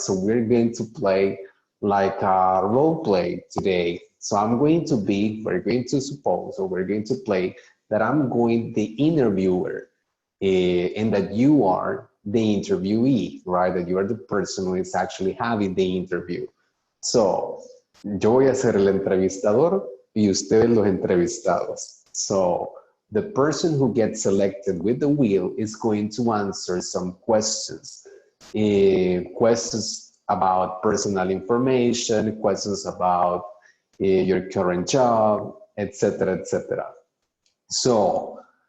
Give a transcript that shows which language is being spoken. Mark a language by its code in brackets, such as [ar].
[en] So we're going to play like a role play today. So we're going to suppose, or we're going to play that I'm the interviewer and that you are the interviewee, right? That you are the person who is actually having the interview. [es] So, yo voy a ser el entrevistador y ustedes los entrevistados. [en] So, the person who gets selected with the wheel is going to answer some questions. Questions about personal information, questions about your current job, etc., etc. So,